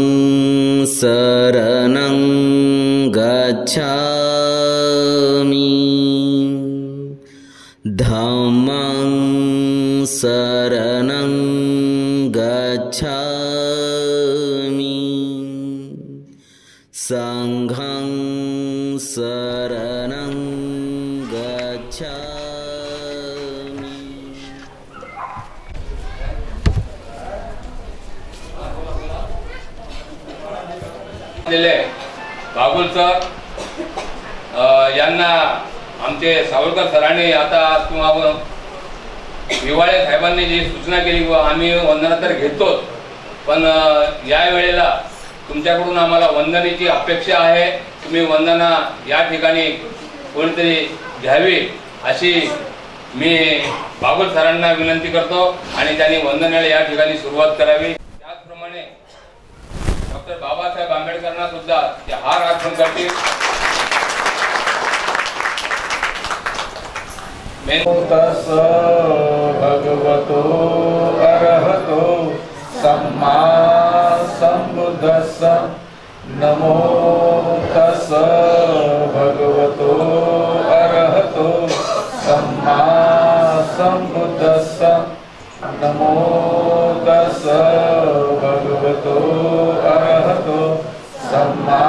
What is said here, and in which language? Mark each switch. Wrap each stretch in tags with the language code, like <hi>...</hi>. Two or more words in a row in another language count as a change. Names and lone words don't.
<pi>शरणं गच्छामि धम्मं शरणं गच्छामि संघं शरणं गच्छामि।</pi> <mr>बागुल सर यांना आमचे सावरकर सरांनी आता किंवा हिवाळे साहेबांनी जी सूचना केली व आम्ही वंदना तर घेतो, पण या वेळेला तुमच्याकडून आम्हाला वंदनेची अपेक्षा आहे। तुम्ही वंदना या ठिकाणी कोणीतरी घ्यावी अशी मी बागुल सरांना विनंती करतो आणि त्यांनी वंदनेला या ठिकाणी सुरुवात करावी। त्याचप्रमाणे डॉक्टर बाबासाहेब आंबेडकरांना सुद्धा ते हार अर्पण करतील।</mr> <pi>भगवतो अरहतो सम्मा संबुद्धस्स नमो तस् भगवतो अरहतो सम्मा संबुद्धस्स नमो तस् भगवतो अरहतो सम्मा</pi>